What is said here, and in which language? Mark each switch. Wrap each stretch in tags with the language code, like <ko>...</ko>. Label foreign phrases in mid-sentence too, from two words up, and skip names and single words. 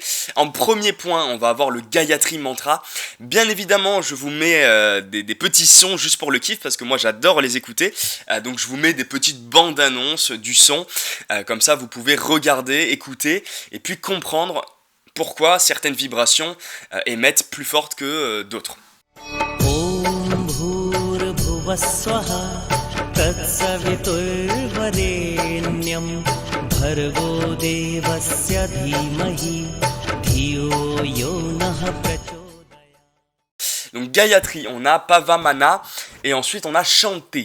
<fr>En premier point, on va avoir le Gayatri Mantra. Bien évidemment, je vous mets des petits sons juste pour le kiff, parce que moi j'adore les écouter, donc je vous mets des petites bandes annonces du son, comme ça vous pouvez regarder, écouter, et puis comprendre pourquoi certaines vibrations émettent plus fortes que d'autres.</fr> <sa>स्वः तत्सवितुर्वरेण्यं भर्गो देवस्य धीमहि धियो यो नः प्रचोदयात्.</sa> <fr>Donc Gayatri, on a Pavamana et ensuite on a Chanté.</fr>